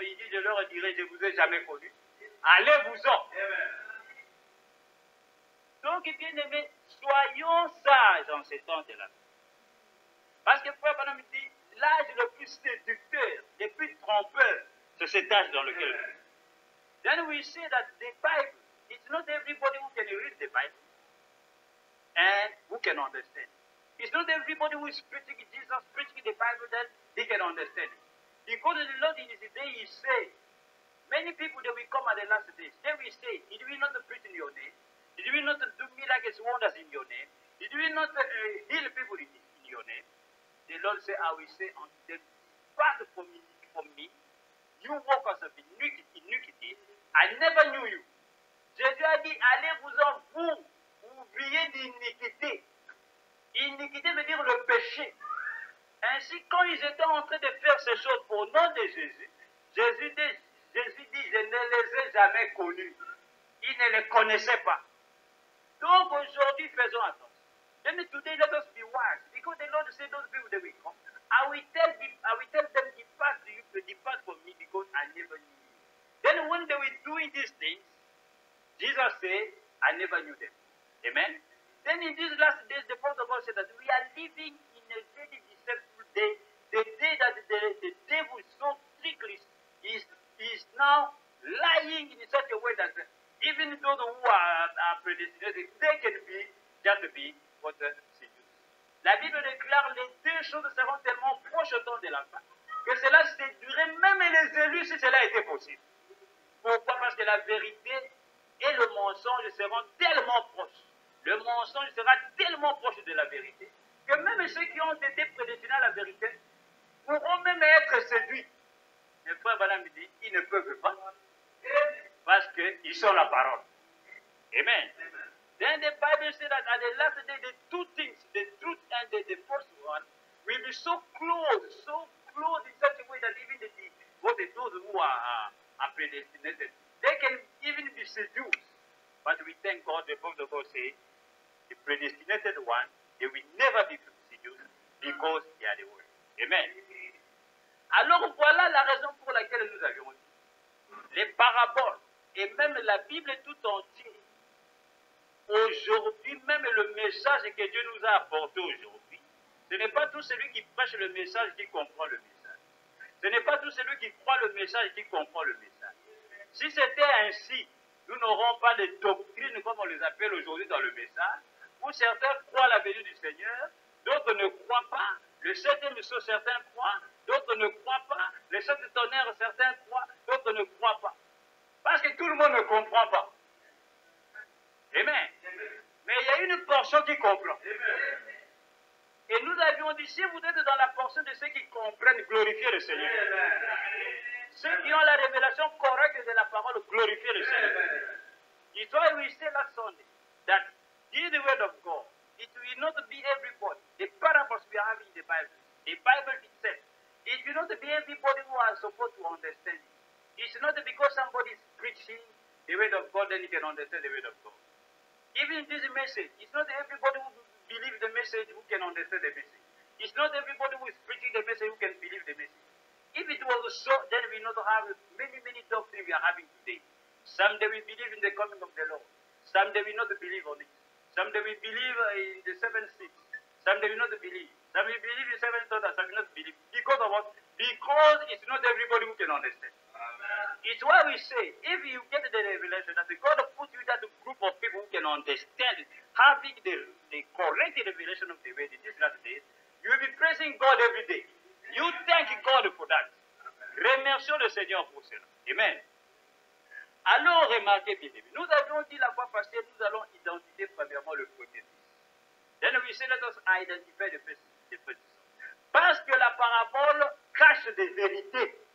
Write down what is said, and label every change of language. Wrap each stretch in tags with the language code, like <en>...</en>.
<fr>Il dit, je leur dirai, je ne vous ai jamais connu. Allez-vous-en. Donc, bien aimé, soyons sages en ces temps de la vie. Parce que Frère Branham dit, l'âge le plus séducteur, le plus trompeur, c'est cet âge dans lequel on vit.</fr> <en>Then we say that the Bible, it's not everybody who can read the Bible and who can understand. It's not everybody who is preaching Jesus, preaching the Bible, that they can understand it. Because the Lord in his day, he said, many people, they will come at the last days. They will say, did we not preach in your name? Did we not do miracles, wonders in your name? Did we not heal people in your name? The Lord said, I will say unto them, depart from me, you workers of iniquity, I never knew you.</en> <fr>Jésus a dit, allez-vous-en, vous oubliez d'iniquité. Iniquité veut dire le péché. Ainsi, quand ils étaient en train de faire ces choses au nom de Jésus, Jésus dit, je ne les ai jamais connus. Ils ne les connaissaient pas. Donc aujourd'hui, faisons attention.</fr> <en>Then today, let us be wise. Because the Lord said, those people that will come, I will tell them, depart from me, because I never knew you. Then when they were doing these things, Jesus said, I never knew them. Amen? Then in these last days, the Prophet of God said that we are living in a very deceptive day, the day that the devil so strictly is now lying in such a way that even those who are predestinated, they can be, just be, what seduced.</en> <fr>La Bible déclare les deux choses seront tellement proches au temps de la fin que cela séduirait même les élus si cela était possible. Pourquoi? Parce que la vérité et le mensonge seront tellement proches. Le mensonge sera tellement proche de la vérité que même ceux qui ont été prédestinés à la vérité pourront même être séduits. Mais Frère Branham dit, ils ne peuvent pas parce qu'ils sont la parole. Amen.</fr> <en>Then the Bible says that at the last day, the two things, the truth and the false one, will be so close in such a way that even those who are predestinated, they can even be seduced. But we thank God, the Prophet of God says, the predestinated one, they will never be seduced because they are the word. Amen.</en> <fr>Alors voilà la raison pour laquelle nous avions dit. Les paraboles et même la Bible tout entière. Aujourd'hui, même le message que Dieu nous a apporté aujourd'hui, ce n'est pas tout celui qui prêche le message qui comprend le message. Ce n'est pas tout celui qui croit le message qui comprend le message. Si c'était ainsi, nous n'aurons pas de doctrines comme on les appelle aujourd'hui dans le message, où certains croient la venue du Seigneur, d'autres ne croient pas, le septième saut certains croient, d'autres ne croient pas, les sept tonnerres certains croient, d'autres ne croient pas. Parce que tout le monde ne comprend pas. Amen. Mais il y a une portion qui comprend. Et nous avions dit, si vous êtes dans la portion de ceux qui comprennent, glorifiez le Seigneur. Ceux qui ont la révélation correcte de la parole, glorifiez le Seigneur.</fr> <en>It's why we say last Sunday that in the word of God, it will not be everybody. The parables we are having in the Bible itself, it will not be everybody who are supposed to understand it. It's not because somebody is preaching the word of God, then you can understand the word of God. Even this message, it's not everybody who believes the message who can understand the message. It's not everybody who is preaching the message who can believe the message. If it was so, then we not have many doctrines we are having today. Some they will believe in the coming of the Lord. Some they will not believe on it. Some they will believe in the 7 seals. Some they will not believe. Some will believe in 7 thunders. Some will not believe. Because of what? Because it's not everybody who can understand. It's why we say, if you get the revelation that God put you in that group of people who can understand it, having the correct revelation of the word in these last days, you will be praising God every day. You thank God for that.</en> <fr>Remercions le Seigneur pour cela. Amen. Alors, remarquez bien, nous avions dit la fois passée, nous allons identifier premièrement le premier fils.</fr> <en>Then we say, let us identify the first son.</en> <fr>Parce que la parabole cache des vérités.</fr>